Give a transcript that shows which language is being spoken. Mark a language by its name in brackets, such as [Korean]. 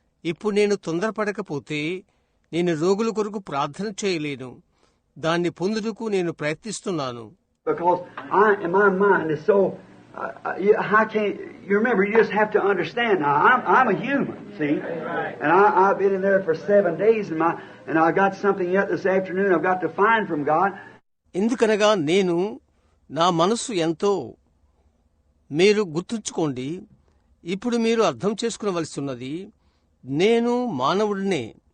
[Telugu] ఇప్పుడు నేను తొందరపడకపోతే నేను రోగుల కొరకు ప్రార్థన చేయలేను. దాన్ని పొందుటకు నేను ప్రయత్నిస్తున్నాను. [English] Because my mind is so, you remember, you just have to understand now, I'm a human, see? And I've been in there for 7 days and I got something yet this afternoon I've got to find from God. [Telugu] ఎందుకనగా నేను నా మనసు ఎంతో మీరు గుర్తుంచుకోండి. ఇప్పుడు మీరు అర్థం చేసుకునవలసిన్నది, నేను మానవుడినే.